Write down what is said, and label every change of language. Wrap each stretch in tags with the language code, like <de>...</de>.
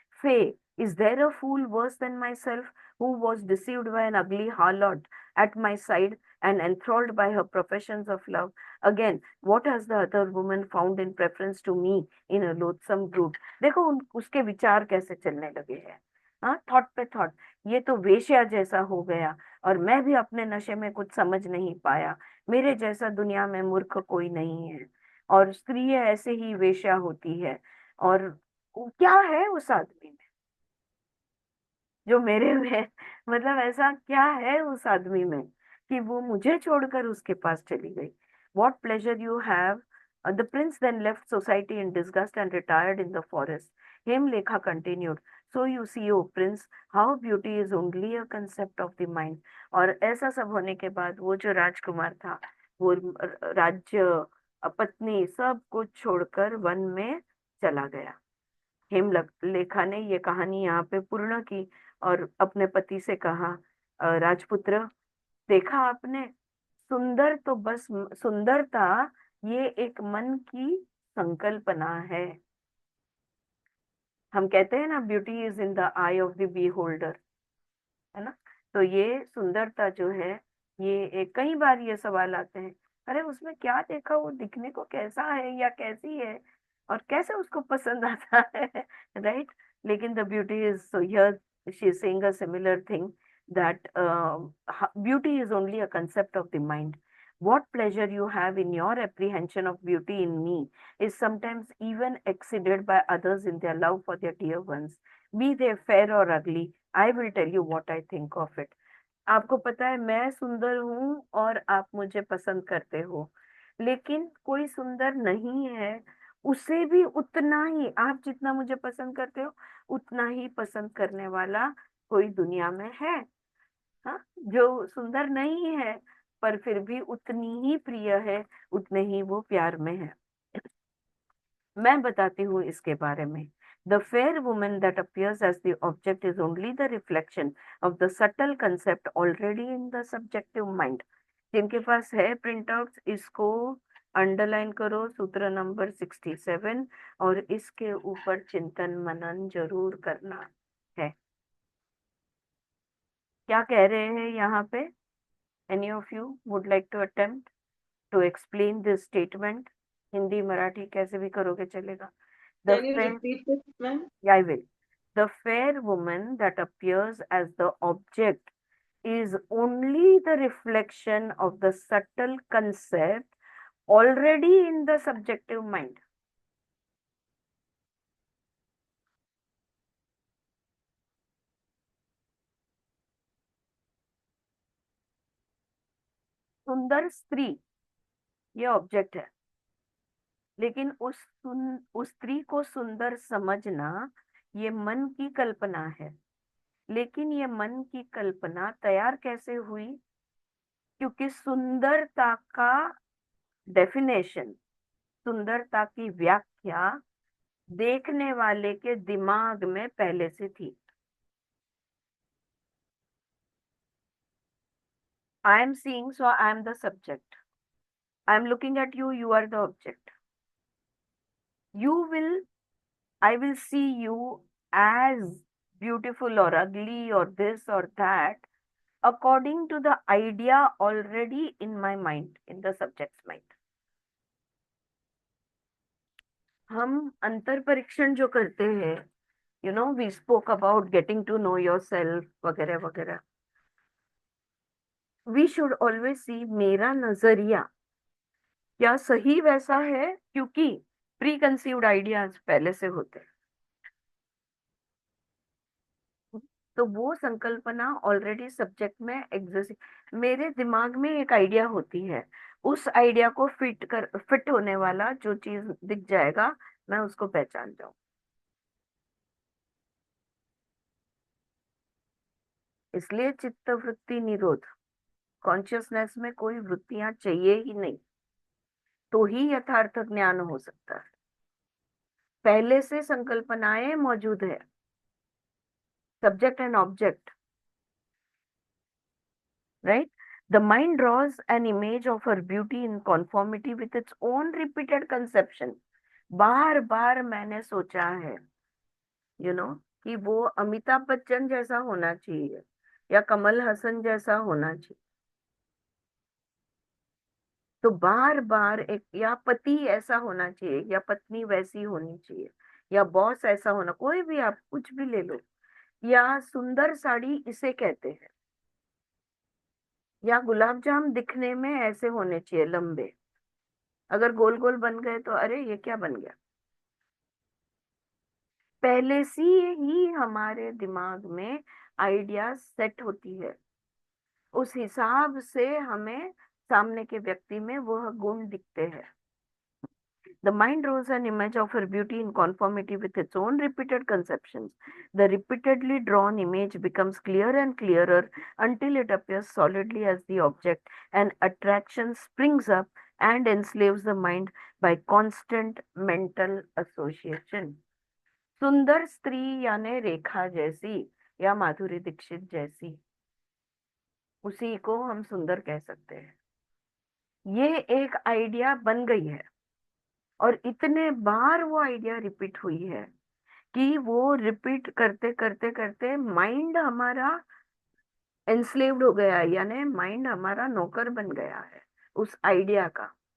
<en>Faye, is there a fool worse than myself, who was deceived by an ugly harlot at my side and enthralled by her professions of love? Again, what has the other woman found in preference to me in a loathsome brute?</en> <hi>देखो उसके विचार कैसे चलने लगे हैं, हाँ, thought पे thought. ये तो वेश्या जैसा हो गया और मैं भी अपने नशे में कुछ समझ नहीं पाया। मेरे जैसा दुनिया में मूर्ख कोई नहीं है और स्त्री ऐसे ही वेश्या होती है। और क्या है उस आदमी में जो मेरे में, मतलब ऐसा क्या है उस आदमी में कि वो मुझे छोड़कर उसके पास चली गई।</hi> <en>What pleasure you have। The prince then left society in disgust and retired in the forest। Hemlekha continued, so you see, O prince, how beauty is only a concept of the mind।</en> <hi>और ऐसा सब होने के बाद वो जो राजकुमार था, वो राज्य, पत्नी, सब कुछ छोड़कर वन में चला गया। हेमलेखा ने ये कहानी यहाँ पे पूर्ण की और अपने पति से कहा, राजपुत्र, देखा आपने, सुंदर तो बस सुंदरता ये एक मन की संकल्पना है। हम कहते हैं ना,</hi> <en>beauty is in the eye of the beholder,</en> <hi>है ना। तो ये सुंदरता जो है, ये कई बार ये सवाल आते हैं, अरे उसमें क्या देखा, वो दिखने को कैसा है या कैसी है और कैसे उसको पसंद आता है, राइट।</hi> <en>लेकिन the beauty is, so here she is saying a similar thing, that beauty is only a concept of the mind। What pleasure you have in your apprehension of beauty in me is sometimes even exceeded by others in their love for their dear ones, be they fair or ugly। I will tell you what I think of it।</en> <hi>आपको पता है मैं सुंदर हूँ और आप मुझे पसंद करते हो, लेकिन कोई सुंदर नहीं है, उसे भी उतना ही, आप जितना मुझे पसंद करते हो उतना ही पसंद करने वाला कोई दुनिया में है। हाँ, जो सुंदर नहीं है पर फिर भी उतनी ही प्रिय है, उतने ही वो प्यार में है। मैं बताती हूँ इसके बारे में।</hi> <en>The fair woman that appears as the object is only the reflection of the subtle concept already in the subjective mind।</en> <hi>जिनके पास है प्रिंट आउट, इसको अंडरलाइन करो, सूत्र नंबर 67, और इसके ऊपर चिंतन मनन जरूर करना है। क्या कह रहे हैं यहाँ पे?</hi> <en>Any of you would like to attempt to explain this statement?</en> <hi>Hindi Marathi कैसे भी करोगे चलेगा. The</hi> <en>Can you fair, repeat it, ma'am? I will. The fair woman that appears as the object is only the reflection of the subtle concept already in the subjective mind.</en> <hi>सुंदर स्त्री ये object है, लेकिन उस स्त्री को सुंदर समझना ये मन की कल्पना है. लेकिन ये मन की कल्पना तैयार कैसे हुई? क्योंकि सुंदरता का डेफिनेशन, सुंदरता की व्याख्या देखने वाले के दिमाग में पहले से थी.</hi> <en>I am seeing, so I am the subject. I am looking at you, you are the object. I will see you as beautiful or ugly or this or that according to the idea already in my mind, in the subject's mind.</en> <hi>हम अंतर परीक्षण जो करते हैं,</hi> <en>we spoke about getting to know yourself</en> <hi>वगैरह वगैरह.</hi> <en>We should always see</en> <hi>मेरा नजरिया क्या सही वैसा है, क्योंकि</hi> <en>preconceived ideas</en> <hi>पहले से होते हैं. तो वो संकल्पना ऑलरेडी सब्जेक्ट में एग्जिस्ट. मेरे दिमाग में एक आइडिया होती है, उस आइडिया को फिट होने वाला जो चीज दिख जाएगा मैं उसको पहचान जाऊं. इसलिए चित्त वृत्ति निरोध, कॉन्शियसनेस में कोई वृत्तियां चाहिए ही नहीं, तो ही यथार्थ ज्ञान हो सकता है. पहले से संकल्पनाएं मौजूद है,</hi> <en>subject and object, right? The mind draws an image of her beauty in conformity with its own repeated conception.</en> <hi>बार बार मैंने सोचा है, कि वो अमिताभ बच्चन जैसा होना चाहिए या कमल हसन जैसा होना चाहिए. तो बार बार एक, या पति ऐसा होना चाहिए या पत्नी वैसी होनी चाहिए या बॉस ऐसा होना, कोई भी आप कुछ भी ले लो, या सुंदर साड़ी इसे कहते हैं, या गुलाब जाम दिखने में ऐसे होने चाहिए लंबे, अगर गोल गोल बन गए तो अरे ये क्या बन गया. पहले से ही हमारे दिमाग में आइडिया सेट होती है, उस हिसाब से हमें सामने के व्यक्ति में वह गुण दिखते हैं.</hi> <en>The mind draws an image of her beauty in conformity with its own repeated conceptions. The repeatedly drawn image becomes clearer and clearer until it appears solidly as the object, and attraction springs up and enslaves the mind by constant mental association.</en> <hi>सुंदर स्त्री यानी रेखा जैसी या माधुरी दीक्षित जैसी, उसी को हम सुंदर कह सकते हैं. ये एक आइडिया बन गई है और इतने बार वो आइडिया रिपीट हुई है कि वो रिपीट करते करते करते माइंड हमारा एंस्लेव्ड हो गया है, यानी माइंड हमारा नौकर बन गया है उस आइडिया का.</hi>